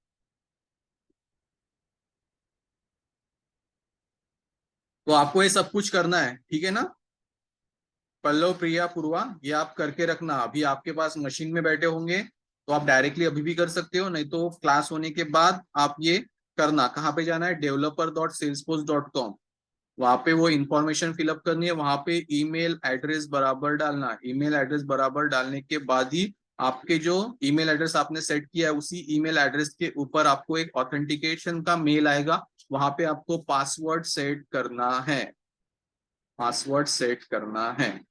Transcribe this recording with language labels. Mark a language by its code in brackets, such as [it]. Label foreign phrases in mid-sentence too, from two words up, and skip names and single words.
[hi] तो आपको ये सब कुछ करना है, ठीक है ना। पल्लव, प्रिया, पूर्वा, ये आप करके रखना। अभी आपके पास मशीन में बैठे होंगे तो आप डायरेक्टली अभी भी कर सकते हो, नहीं तो क्लास होने के बाद आप ये करना। कहाँ पे जाना है, developer.salesforce.com। वहां पे वो [en] information fillup [hi] करनी है, वहां पे [en] email address [hi] बराबर डालना। [en] email address [hi] बराबर डालने के बाद ही आपके जो [en] email address [hi] आपने सेट किया है उसी [en] email address [hi] के ऊपर आपको एक ऑथेंटिकेशन का मेल आएगा। वहां पे आपको [en] password set [hi] करना है, [en] password set [hi] करना है।